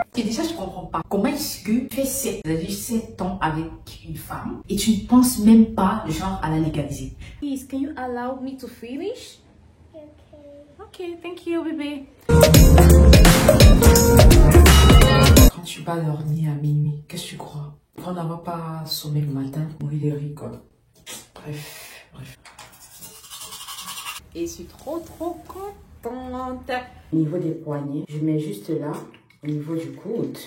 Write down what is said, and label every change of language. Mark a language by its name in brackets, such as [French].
[French] 7 ans avec une femme et tu ne penses même pas, genre, à la légaliser. [English] Please, can you allow me to finish? Okay, thank you, bébé. [French] Quand tu vas dormir à minuit, qu'est-ce que tu crois? Pour n'avoir pas sommeil le matin, mourir de rire, quoi. Bref. Et je suis trop contente. Au niveau des poignets, je mets juste là, au niveau du coude.